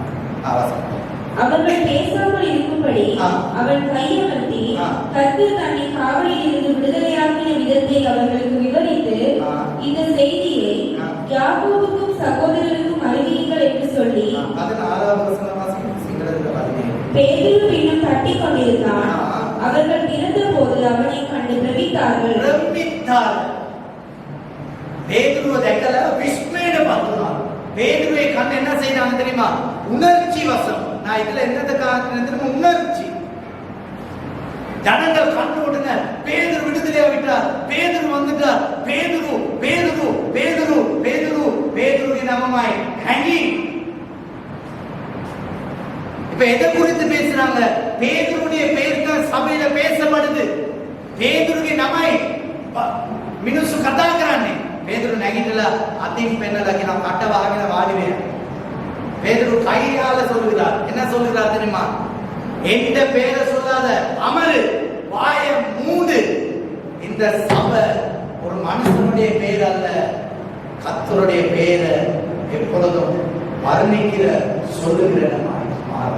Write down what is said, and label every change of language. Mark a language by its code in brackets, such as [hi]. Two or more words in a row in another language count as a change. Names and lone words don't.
[ta] அவர்கள் பேசாமல் இருக்கும்படி அவன் கையமர்த்தி கர்த்தர் தன்னை காவலில் இருந்து விடுதலையாக்கின விதத்தை அவர்களுக்கு விவரித்து, இந்த செய்தியை யாக்கோபுக்கும் சகோதரருக்கும் அறிவியுங்கள் என்று சொல்லி பேதுரு பின்னும் தட்டிக் கொண்டிருந்தான். அவர்கள் திறந்த போது அவனை கண்டு பிரமித்தார்கள். [si] பேதுருவை දැකලා විස්මයට පත්ුණා. [ta] பேதுருவை கண்டு என்ன செய்தாங்க தெரியுமா? உணர்ச்சி வசம். நான் இதுல என்னத காரணம் தெரியுமா? உணர்ச்சி. ஜனங்கள் கண்டு உடனே பேதுரு விடுதலையா விட்டார், பேதுரு வந்துட்டார், பேதுரு பேதுரு பேதுரு பேதுரு பேதுருவின் நாமமாய் ஹங்கி. இப்ப எதை குறித்து பேசுறாங்க? பேதுருடைய பேர் தான் சபையில பேசப்படுது. பேதுருவின் நாமයි [si] මිනිස්සු කතා කරන්නේ. பேதுரு නැගිටලා අතින් පෙන්නලා කියන කට වහගෙන වාඩි වෙනවා. [ta] பேதுரு கையால சொல்லுகிறார். என்ன சொல்லுகிறார் தெரியுமா? எந்த பேரை சொல்லாத, அமரு, வாய மூடு. இந்த சபை ஒரு மனுஷனுடைய பேர் அல்ல, கர்த்தருடைய பேரை எப்பொழுதும் வர்ணிக்கிற சொல்லுகிற மாறும்.